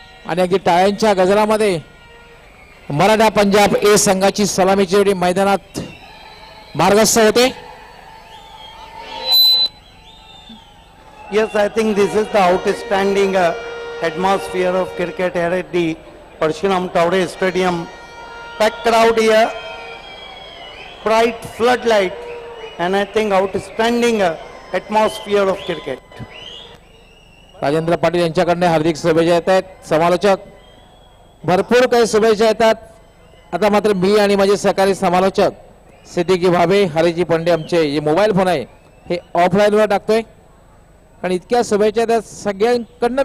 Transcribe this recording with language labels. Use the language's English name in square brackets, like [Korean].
[Marathi] आणि अगदी टाळ्यांच्या गजरामध्ये मराठा पंजाब ए संघाची सलामीची जोडी मैदानात मार्गस्थ होते। [English] Yes, I think this is the outstanding atmosphere of cricket here at the Parshuram Taure Stadium. Packed crowd here, bright floodlight, and I think outstanding atmosphere of cricket. [Marathi] Rajendra Patil यांच्याकडे हार्दिक शुभेच्छा येत आहेत। समालोचक भरपूर काही शुभेच्छा येतात। आता मात्र मी आणि माझे सहकारी समालोचक सिद्दीकी भावे, हरिजी पंडे आमचे जे मोबाईल फोन आहे हे ऑफलाईनवर टाकतोय, कारण इतक्या शुभेच्छा येतात सगळ्यांकडनं।